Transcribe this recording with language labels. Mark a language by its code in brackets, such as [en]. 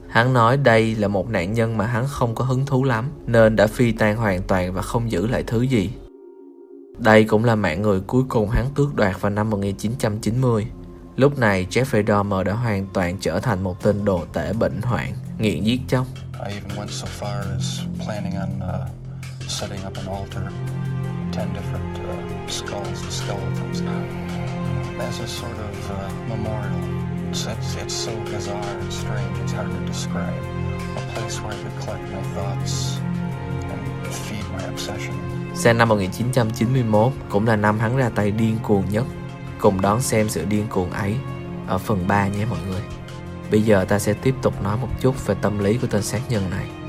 [vi] Hắn nói đây là một nạn nhân mà hắn không có hứng thú lắm, nên đã phi tang hoàn toàn và không giữ lại thứ gì. Đây cũng là mạng người cuối cùng hắn tước đoạt vào năm 1990. Lúc này, Jeffrey Dahmer đã hoàn toàn trở thành một tên đồ tể bệnh hoạn, nghiện giết chóc. [en] I even went so far as planning on setting up an altar, 10 different skulls and skeletons. As a sort of memorial. It's so bizarre and strange, it's hard to describe. A place where I could collect my thoughts and feed my obsession. [vi] Sang năm 1991 cũng là năm hắn ra tay điên cuồng nhất. Cùng đón xem sự điên cuồng ấy ở phần 3 nhé mọi người. Bây giờ ta sẽ tiếp tục nói một chút về tâm lý của tên sát nhân này.